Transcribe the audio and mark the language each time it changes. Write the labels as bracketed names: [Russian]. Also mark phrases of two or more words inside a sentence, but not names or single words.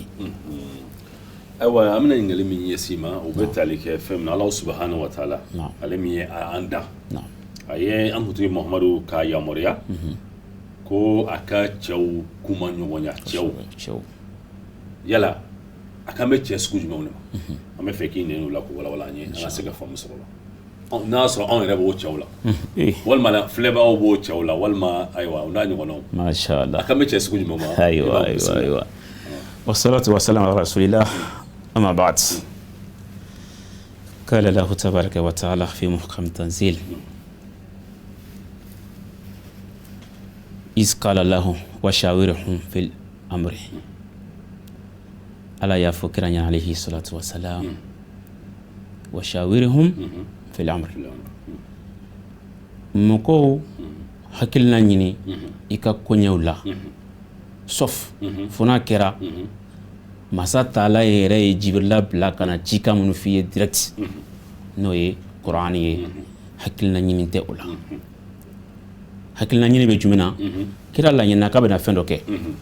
[Bambara] ayiwa an bɛna ɲininkali min ɲɛsin ma o bɛ tali kɛ fɛn min na Ala [Arabic] سبحانه وتعالى [Bambara] ale min ye an dan a ye an kuntigi Mahamadu ka yamaruya ko a ka cɛw kuma ɲɔgɔnya cɛw yala a kan bɛ cɛ sugu jumɛnw de ma an bɛ fɛ k'i nɛni o la k'o walawala an ye an ka se ka faamu sɔrɔ o la n'a y'a sɔrɔ anw yɛrɛ b'o cɛw la walima filɛbagaw b'o cɛw la walima ayiwa o n'a ɲɔgɔnnaw [Arabic] ما شاء الله [Bambara] a kan bɛ cɛ sugu jumɛn ma [Arabic] ayiwa والصلاة والسلام على رسول الله أما بعد قال له تبارك وتعالى في محكم تنزيل إذ قال له وشاورهم في الأمر [Bambara] Ala y'a fɔ kira ɲɛ [Arabic] عليه الصلاة والسلام وشاورهم في الأمر [Bambara] mɔgɔw hakilina ɲini i ka koɲɛw la sauf fo n'a kɛra masa taala yɛrɛ ye Jibirila bila ka na cikan minnu f'i ye direct n'o ye Kur'ani ye hakilina ɲini tɛ o la hakilina ɲini bɛ jumɛn na kira laɲinina k'a bɛna fɛn dɔ kɛ